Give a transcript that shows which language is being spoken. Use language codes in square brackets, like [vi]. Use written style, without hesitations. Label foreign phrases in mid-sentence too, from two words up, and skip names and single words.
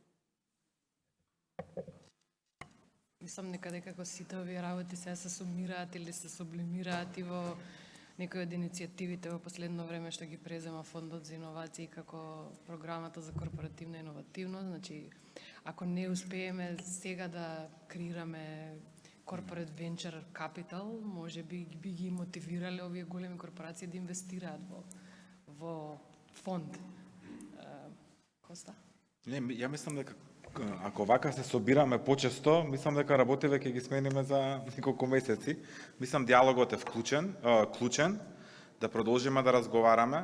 [mk] Мислам дека како сите овие работи се сумираат или се сублимираат и во некои од иницијативите во последно време што ги презема Фондот за иновации како програмата за корпоративна иновативност. Значи, ако не успееме сега да креираме [en] corporate venture capital, [mk] може би ги мотивирале овие големи корпорации да инвестираат во фонд. Коста? Не, ја мислам дека ако вака се собираме почесто, мислам дека работиве ќе ги смениме за неколку месеци. Мислам диалогот е клучен, да продолжиме да разговараме.